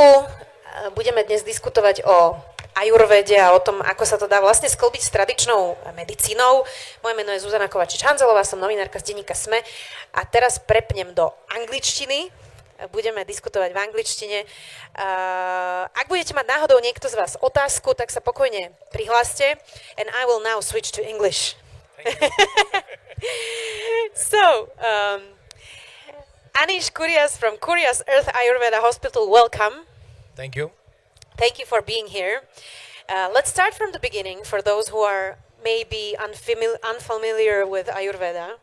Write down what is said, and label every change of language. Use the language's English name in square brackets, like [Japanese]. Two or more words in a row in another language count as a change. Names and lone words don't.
[Slovak] Budeme dnes diskutovať o ajurvede a o tom, ako sa to dá vlastne sklbiť s tradičnou medicínou. Moje meno je Zuzana Kovačič-Hanzelová, som novinárka z denníka SME a teraz prepnem do angličtiny. Budeme diskutovať v angličtine. Ak budete mať náhodou niekto z vás otázku, tak sa pokojne prihláste. [English] And I will now switch to English. So, Anish Kurias from Kurias Earth Ayurveda Hospital, welcome. Thank you. Thank you for being here. Let's start from the beginning for those who are maybe unfamiliar with Ayurveda.